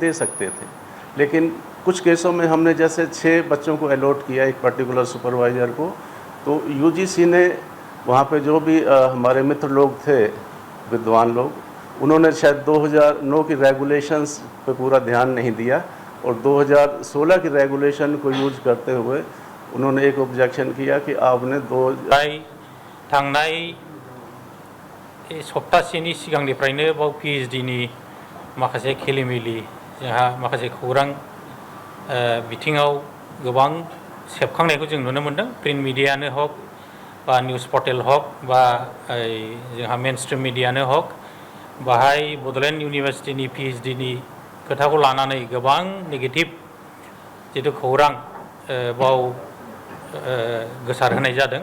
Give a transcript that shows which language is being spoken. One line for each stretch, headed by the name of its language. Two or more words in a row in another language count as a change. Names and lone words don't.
Hindi: दे सकते थे, लेकिन कुछ केसों में हमने जैसे 6 बच्चों को अलॉट किया एक
English: particular supervisor
Hindi: को, तो UGC ने वहाँ पे जो भी हमारे मित्र लोग थे विद्वान लोग उन्होंने शायद 2009 की रेगुलेशंस पे पूरा ध्यान नहीं दिया और 2016 की रेगुलेशन को यूज करते हुए उन्होंने एक ऑब्जेक्शन किया कि आपने
Bodo: सप्तासेनि सिगांनिफ्रायनो बाव PhD नि माखासे खेलिमेलि जोंहा माखासे खौरां बिथिङाव गोबां सेबखांनायखौ जों नुनो मोनदों।
English: print mediaनो
Bodo: हक बा
English: news portal
Bodo: हक बा जोंहा
English: mainstream mediaनो
Bodo: हक बाहाय बड'लेण्ड इउनिभार्सिटिनि PhD नि खोथाखौ लानानै गोबां नेगेटिभ जिथु खौरां बाव गोसारहोनाय जादों।